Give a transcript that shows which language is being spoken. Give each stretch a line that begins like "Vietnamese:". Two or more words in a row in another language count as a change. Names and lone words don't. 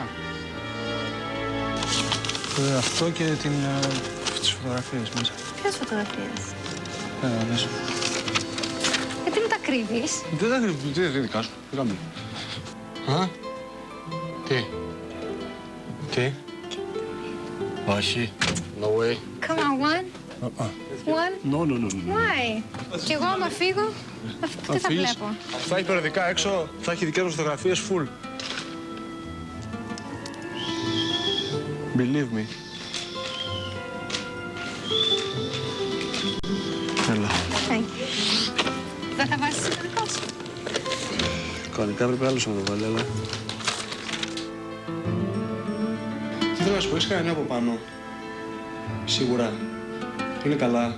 Greek: Αυτό και τις φωτογραφίες μέσα. Ποιες φωτογραφίες? Μέσα. Γιατί μου τα κρύβεις? Δεν τα κρύβεις, τι είναι δικά σου. Τι κάνουμε. Τι. Όχι.
English: No way. Come on, one. One. No. Why?
Greek: Κι εγώ άμα φύγω, τι θα βλέπω? Θα έχει περιοδικά έξω, θα έχει δικές μας φωτογραφίες full.
English: Believe me.
Greek: Έλα. Δεν θα βάζεις το δικό σου? Κανονικά πρέπει άλλος να το βάλει, αλλά... Τι θέλω να σου πω, έχεις κανένα από πάνω. Σίγουρα. Είναι καλά.